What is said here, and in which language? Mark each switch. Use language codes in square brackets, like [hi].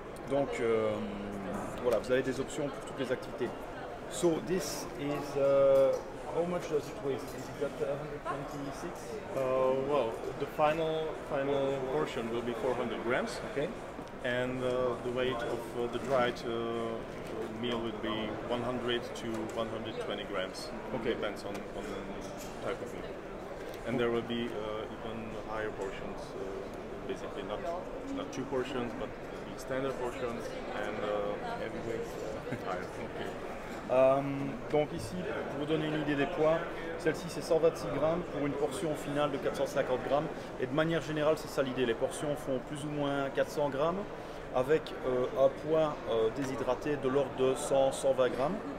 [fr] Donc voilà, vous avez des options pour toutes les activités. [en] So this is how much does it weigh? Is it at 126? Well, the final portion will be 400 grams. Okay. And the weight of the dried meal would be 100 to 120 grams. Okay. Depends on the type of meal. And there will be even higher portions, basically not 2 portions, but the standard portions and heavyweight higher. Okay. [fr] Donc ici, pour vous donner une idée des poids, celle-ci c'est 126 grammes pour une portion finale de 450 grammes. Et de manière générale, c'est ça l'idée. Les portions font plus ou moins 400 grammes avec un poids déshydraté de l'ordre de 100-120 grammes.